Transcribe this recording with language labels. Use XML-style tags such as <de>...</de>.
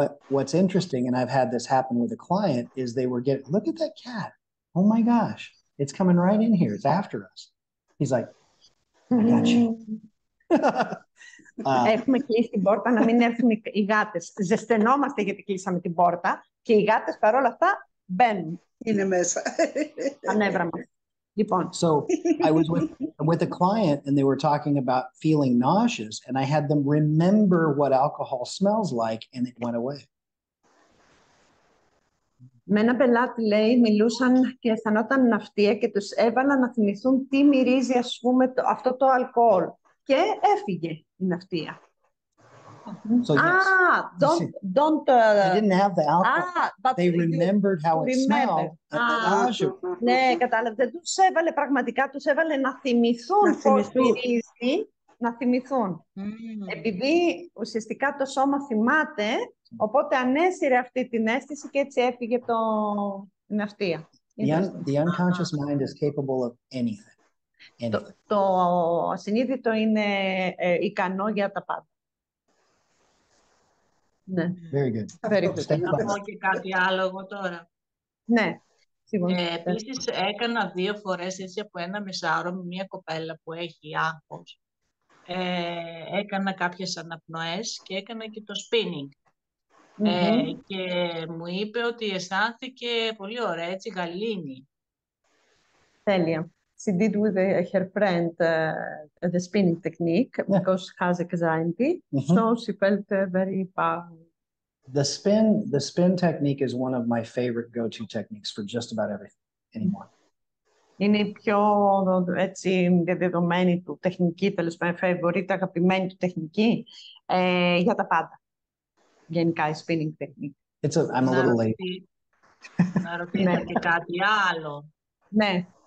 <en>What's interesting, and I've had this happen with a client, is they were getting, look at that cat. Oh my gosh, it's coming right in here. It's after us. He's like, I got you.</en> <el>Έχουμε κλείσει την πόρτα να μην έρθουν οι γάτες. Ζεσθενόμαστε γιατί κλείσαμε την πόρτα και οι γάτες παρόλα αυτά μπαίνουν. Είναι μέσα. Τα νεύρα μας. Λοιπόν.</el> <en>So I was with a client and they were talking about feeling nauseous and I had them remember what alcohol smells like and it went away.</en> <el>Με ένα πελάτη, λέει, μιλούσαν και αισθανόταν ναυτία και τους έβαλα να θυμηθούν τι μυρίζει, ας πούμε, αυτό το αλκοόλ. Και έφυγε η ναυτία.</el> <en>So yes, they didn't have the alcohol. They remembered how it smelled.</en> <el>Ναι, κατάλαβε. Δεν τους έβαλε πραγματικά, τους έβαλε να θυμηθούν πώς μυρίζει, να θυμηθούν. Επειδή ουσιαστικά το σώμα θυμάται, οπότε ανέσυρε αυτή την αίσθηση και έτσι έφυγε η ναυτία.</el> <en>The unconscious mind is capable of anything.</en> <el>Το ασυνείδητο είναι ικανό για τα πάντα. Ναι.</el> <en>Very good.</en> <el>Να πω και κάτι άλλο εγώ τώρα. Ναι. Επίσης έκανα 2 φορές έτσι από 1 μεσάωρο με μια κοπέλα που έχει άγχος. Έκανα κάποιες αναπνοές και έκανα και το spinning. Και μου είπε ότι αισθάνθηκε πολύ ωραία, έτσι γαλήνη. Τέλεια.</el> <en>She did with her friend the spinning technique because she has anxiety, so she felt very powerful. The spin technique is one of my favorite go-to techniques for just about everything anymore.</en> <el>Είναι η πιο έτσι διαδεδομένη του τεχνική, τέλος πάντων, favorite, αγαπημένη του τεχνική για τα πάντα. Γενικά η spinning technique.</el> <en>I'm a little late.</en> <el>Να ρωτήσω και κάτι άλλο. Ναι.</el>